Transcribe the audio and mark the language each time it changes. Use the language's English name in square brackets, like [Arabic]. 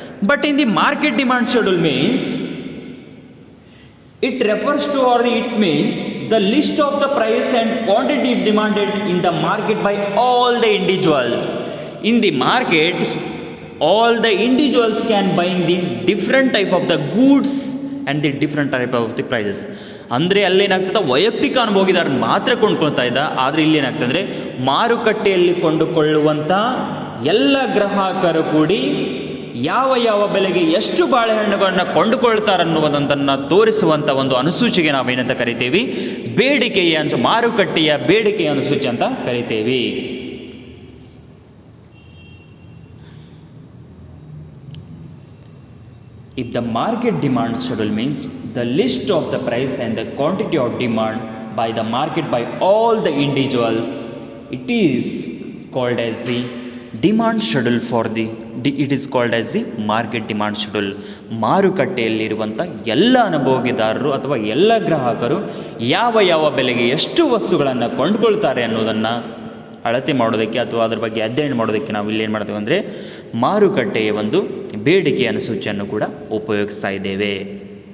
[English] But in the market demand schedule means it refers to, or it means the list of the price and quantity demanded in the market by all the individuals. In the market, all the individuals can buying the different type of the goods and the different type of the prices. [Kannada] ಅಂದರೆ ಅಲ್ಲೇನಾಗ್ತದೆ ವೈಯಕ್ತಿಕ ಅನುಭೋಗಿದಾರ ಮಾತ್ರ ಕೊಂಡ್ಕೊಳ್ತಾ ಇದ್ದ, ಆದರೆ ಇಲ್ಲೇನಾಗ್ತದೆ ಅಂದರೆ ಮಾರುಕಟ್ಟೆಯಲ್ಲಿ ಕೊಂಡುಕೊಳ್ಳುವಂಥ ಎಲ್ಲ ಗ್ರಾಹಕರು ಕೂಡಿ ಯಾವ ಯಾವ ಬೆಲೆಗೆ ಎಷ್ಟು ಬಾಳೆಹಣ್ಣುಗಳನ್ನು ಕೊಂಡುಕೊಳ್ತಾರನ್ನುವುದನ್ನು ತೋರಿಸುವಂಥ ಒಂದು ಅನುಸೂಚಿಗೆ ನಾವೇನಂತ ಕರಿತೀವಿ, ಬೇಡಿಕೆಯ ಮಾರುಕಟ್ಟೆಯ ಬೇಡಿಕೆಯ ಅನುಸೂಚಿ ಅಂತ ಕರಿತೀವಿ. [English] If the market demand schedule means the list of the price and the quantity of demand by the market by all the individuals, it is called as the demand schedule for it is called as the market demand schedule. [Kannada] ಮಾರುಕಟ್ಟೆಯಲ್ಲಿರುವಂಥ ಎಲ್ಲ ಅನುಭೋಗಿದಾರರು ಅಥವಾ ಎಲ್ಲ ಗ್ರಾಹಕರು ಯಾವ ಯಾವ ಬೆಲೆಗೆ ಎಷ್ಟು ವಸ್ತುಗಳನ್ನು ಕೊಂಡುಕೊಳ್ತಾರೆ ಅನ್ನೋದನ್ನು ಅಳತೆ ಮಾಡೋದಕ್ಕೆ ಅಥವಾ ಅದರ ಬಗ್ಗೆ ಅಧ್ಯಯನ ಮಾಡೋದಕ್ಕೆ ನಾವು ಇಲ್ಲಿ ಏನು ಮಾಡ್ತೇವೆ ಅಂದರೆ ಮಾರುಕಟ್ಟೆಯ ಒಂದು ಬೇಡಿಕೆಯ ಅನುಸೂಚಿಯನ್ನು ಕೂಡ ಉಪಯೋಗಿಸ್ತಾ ಇದ್ದೇವೆ.